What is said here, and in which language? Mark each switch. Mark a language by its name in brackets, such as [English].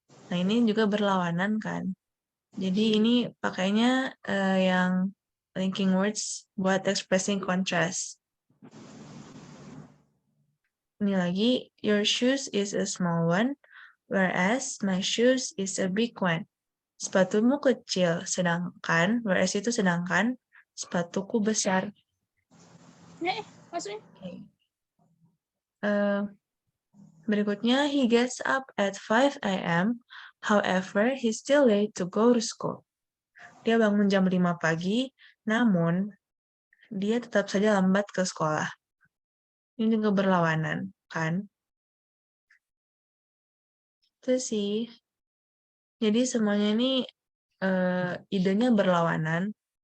[Indonesian] Nah, ini juga berlawanan kan? Jadi ini pakainya yang linking words buat [English] expressing contrast. [Indonesian] Ini lagi, [English] your shoes is a small one, whereas my shoes is a big one. [Indonesian] Sepatumu kecil, sedangkan, whereas itu sedangkan, sepatuku besar. Maksudnya? [English] Okay. [Indonesian] Berikutnya, [English] he gets up at 5 a.m. However, he's still late to go to school. [Indonesian] Dia bangun jam 5 pagi, namun dia tetap saja lambat ke sekolah. Ini juga berlawanan, kan? Itu sih. Jadi semuanya ini idenya berlawanan.